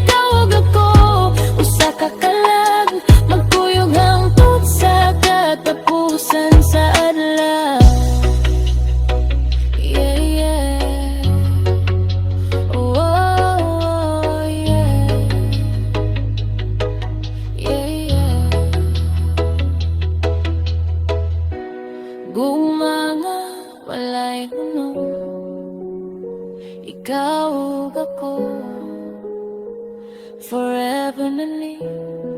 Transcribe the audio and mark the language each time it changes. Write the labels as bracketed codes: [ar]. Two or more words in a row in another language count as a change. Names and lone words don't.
[ceb] ikaw ag ako, usa ka kalag, magkuyog hangtod sa katapusan sa adlaw. [en] Yeah, yeah. Oh, oh, yeah. Yeah, yeah. [ceb] Gugma nga walay hunong, ikaw ug ako, forever na live.